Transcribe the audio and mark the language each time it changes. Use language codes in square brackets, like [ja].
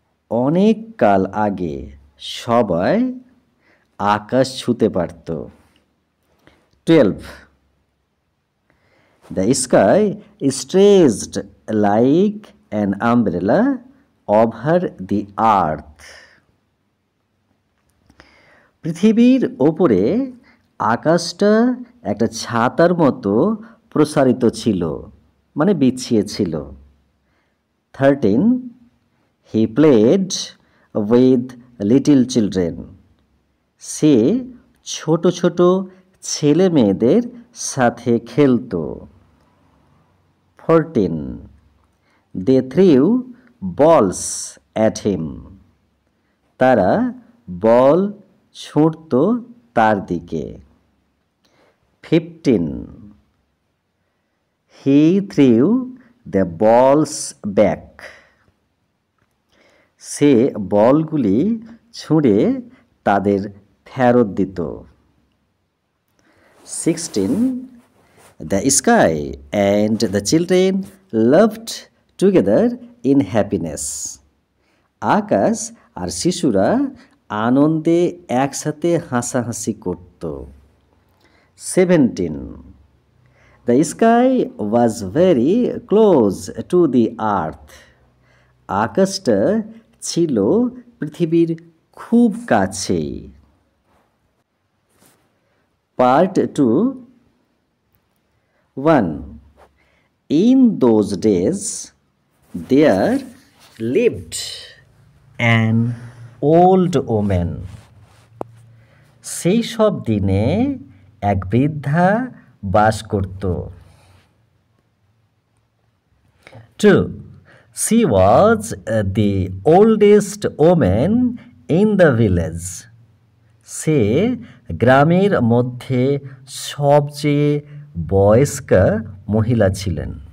[bn] অনেক কাল আগে সবাই আকাশ ছুঁতে পারত. 12. [en] The sky stretched like an umbrella over the earth. [bn] পৃথিবীর ওপরে আকাশটা একটা ছাতার মতো প্রসারিত ছিল, মানে বিছিয়ে ছিল. 13. [en] He played with little children. [bn] সে ছোট ছোট ছেলে মেয়েদের সাথে খেলতো. 14. [en] They threw balls at him. [bn] তারা বল ছুঁড়ত তার দিকে. [en] 15. He threw the balls back. [bn] সে বলগুলি ছুঁড়ে তাদের ফেরত দিত. 16. [en] The sky and the children loved together in happiness. [bn] আকাশ আর শিশুরা আনন্দে একসাথে হাসাহাসি করত. 17. [en] The sky was very close to the earth. [bn] আকাশটা ছিল পৃথিবীর খুব কাছেই. [en] Part 2, 1. In those days, there lived an old woman. [bn] সেই সব দিনে এক বৃদ্ধা বাস করত। [en] 2. She was the oldest woman in the village. [bn] সে গ্রামের মধ্যে সবচেয়ে বয়স্কা মহিলা ছিলেন।